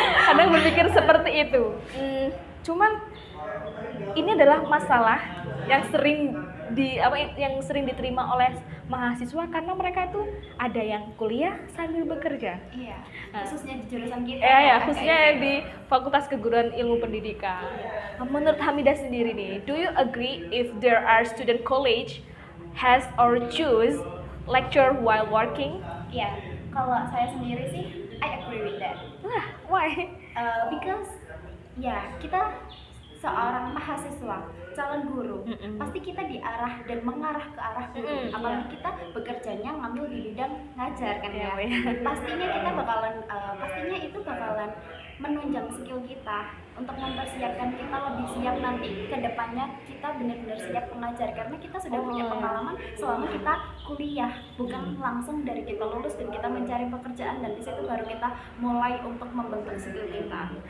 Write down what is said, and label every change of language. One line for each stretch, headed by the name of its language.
Indonesian: Kadang berpikir seperti itu. Cuman ini adalah masalah yang sering diterima oleh mahasiswa karena mereka itu ada yang kuliah sambil bekerja. Iya, khususnya di jurusan kita. Khususnya di Fakultas Keguruan Ilmu Pendidikan. Menurut Hamida sendiri nih,
English: do you agree if there are student college has or choose lecture while working?
Indonesian: Iya, kalau saya sendiri sih,
English: I agree with that. Why?
Indonesian: Because ya kita seorang mahasiswa, calon guru, pasti kita diarah dan mengarah ke arah guru. Apalagi kita bekerjanya ngambil di bidang ngajar kan ya. Pastinya kita pastinya itu bakalan menunjang skill kita untuk mempersiapkan kita lebih siap nanti ke depannya kita benar-benar siap mengajar karena kita sudah punya pengalaman selama kita kuliah, bukan langsung dari kita lulus dan kita mencari pekerjaan dan di situ baru kita mulai untuk membentuk skill kita.